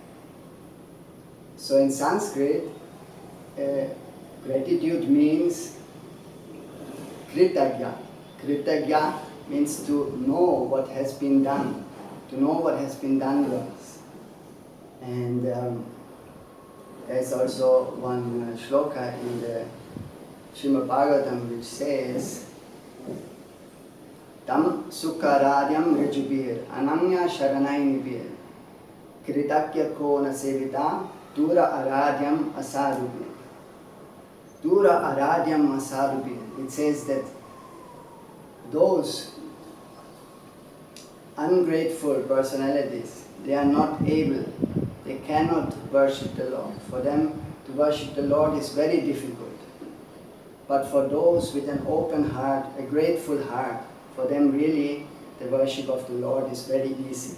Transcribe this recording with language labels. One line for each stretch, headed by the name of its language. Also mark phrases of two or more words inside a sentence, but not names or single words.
English: So in Sanskrit, gratitude means kritagya. Kritagya means to know what has been done, to know what has been done to us. And there's also one shloka in the Srimad Bhagavatam which says,
Sanskrit: तं सुखाराध्यम् ऋजुभिर् अनन्य शरणैर्नृभिः कृतज्ञः को न सेवेत दुर आराध्यम् असाधुभिः. दुर आराध्यम् असाधुभिः.
English: It says that those ungrateful personalities, they are not able, they cannot worship the Lord. For them to worship the Lord is very difficult. But for those with an open heart, a grateful heart, for them really the worship of the Lord is very easy.